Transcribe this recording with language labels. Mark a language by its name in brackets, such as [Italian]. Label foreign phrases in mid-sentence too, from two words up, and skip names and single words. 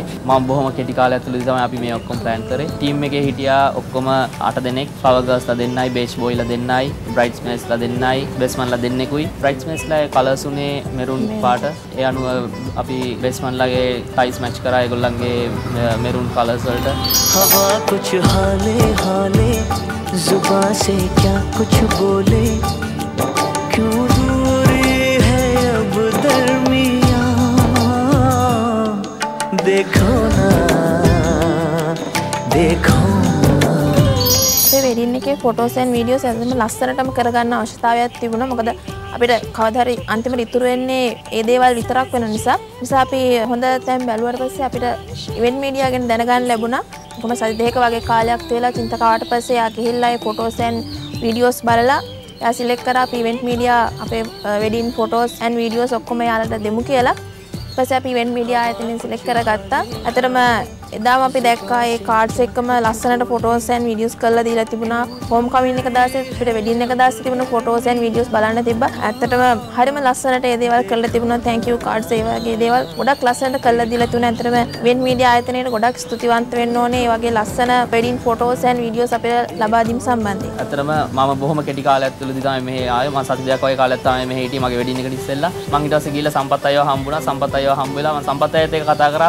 [Sinhala] මම බොහොම කෙටි කාලයක් ඇතුළතදී තමයි අපි මේ ඔක්කොම ප්ලෑන් කරේ. ටීම් එකේ හිටියා ඔක්කොම 8 දෙනෙක්. [English] flower girls [Sinhala] දෙන්නයි, බේච් බොයිලා දෙන්නයි, බ්‍රයිඩ්ස්මේඩ්ස්ලා දෙන්නයි, බෙස්මන්ලා දෙන්නෙකුයි. බ්‍රයිඩ්ස්මේඩ්ස්ලා කලර්ස් උනේ මෙරුන් පාට. ඒ අනුව අපි බෙස්මන්ලාගේ ටයිස් මැච් කරා ඒගොල්ලන්ගේ [English] maroon colours [Sinhala] වලට. [Hindi] हवा कुछ हाले हाले जुबां से क्या कुछ बोले क्यों दूरी है अब दरमियां देखो ना देखो [Sinhala] අපේ වෙඩින් එකේ [English] photos and videos [Sinhala] ඇත්තටම ලස්සනටම කරගන්න අවශ්‍යතාවයක් තිබුණා. මොකද අපිට කවදා හරි අන්තිමට ඉතුරු වෙන්නේ ඒ දේවල් විතරක් වෙන නිසා. අපි හොඳ තැන් බැලුවාට පස්සේ අපිට [English] Event Media [Sinhala] ගැන දැනගන්න ලැබුණා. කොහොම සති දෙකක වගේ කාලයක් තියලා චින්තකාවට පස්සේ යා ගිහිල්ලා ඒ [English] photos and videos [Sinhala] බලලා යා සිලෙක්ට් කරා අපි [English] Event Media [Sinhala] අපේ [English] wedding photos and videos [Sinhala] ඔක්කොම යාලට දෙමු කියලා. ඊපස්සේ අපි [English] Event Media [Sinhala] ආයතනයෙන් සිලෙක්ට් කරගත්තා. ඇත්තටම එදාම අපි දැක්කා ඒ කාඩ්ස් එක්කම ලස්සනට [English] photos and videos [Sinhala] කරලා දීලා තිබුණා. [English] home coming [Sinhala] එක දාසේ අපිට වෙඩින් එක දාසේ තිබුණ [English] photos and videos [Sinhala] බලන්න තිබ්බා. ඇත්තටම හරිම ලස්සනට ඒ දේවල් කරලා තිබුණා. [English] thank you cards [Sinhala] ඒ වගේ දේවල් ගොඩක් ලස්සනට කරලා දීලා තුන. ඇත්තටම [English] Event Media [Sinhala] ආයතනයට ගොඩක් ස්තුතිවන්ත වෙන්න ඕනේ. ඒ වගේ ලස්සන [English] wedding photos and videos [Sinhala] අපිට ලබා දීම සම්බන්ධයෙන්. ඇත්තටම මම බොහොම කෙටි කාලයක් තුළදී තමයි මෙහෙ ආවේ. මම සති දෙකක් වගේ කාලයක් තමයි මෙහෙ හිටියේ මගේ වෙඩින් එකට ඉස්සෙල්ලා. මම ඊට පස්සේ ගිහලා සම්පත් අයව හම්බුණා. සම්පත් අයව හම්බ වෙලා මම සම්පත් අයත් එක්ක කතා කරා.